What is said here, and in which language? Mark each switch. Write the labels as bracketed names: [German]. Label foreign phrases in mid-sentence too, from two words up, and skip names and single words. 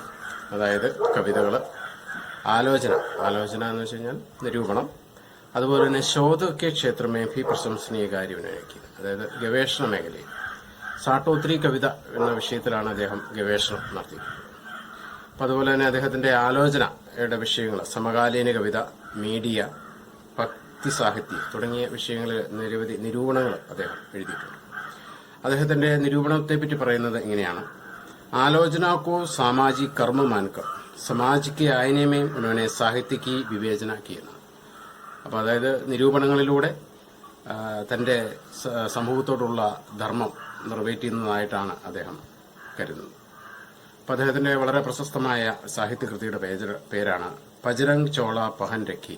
[Malayalam] അതായത് കവിതകൾ, ആലോചന എന്ന് വെച്ച് കഴിഞ്ഞാൽ നിരൂപണം, അതുപോലെ തന്നെ [Hindi] शोध के क्षेत्र में भी प्रशंसनीय कार्य किया, [Malayalam] അതായത് ഗവേഷണ മേഖലയിൽ സാട്ടോത്രി കവിത എന്ന വിഷയത്തിലാണ് അദ്ദേഹം ഗവേഷണം നടത്തിയത്. അപ്പം അതുപോലെ തന്നെ അദ്ദേഹത്തിന്റെ ആലോചനയുടെ വിഷയങ്ങൾ സമകാലീന കവിത, മീഡിയ, ഭക്തി സാഹിത്യം തുടങ്ങിയ വിഷയങ്ങളിൽ നിരവധി നിരൂപണങ്ങൾ അദ്ദേഹം എഴുതിയിട്ടുണ്ട്. അദ്ദേഹത്തിന്റെ നിരൂപണത്തെപ്പറ്റി പറയുന്നത് ഇങ്ങനെയാണ്: [Hindi] आलोचना को सामाजिक कर्म मानकर समाज के आईने में उन्होंने साहित्य की विवेचना की. [Malayalam] അപ്പോൾ അതായത് നിരൂപണങ്ങളിലൂടെ തന്റെ സമൂഹത്തോടുള്ള ധർമ്മം നിറവേറ്റുന്നതായിട്ടാണ് അദ്ദേഹം കരുതുന്നത്. അപ്പോൾ അദ്ദേഹത്തിന്റെ വളരെ പ്രശസ്തമായ സാഹിത്യകൃതിയുടെ പേരാണ് പജരംഗ് ചോള പഹൻ രഖി.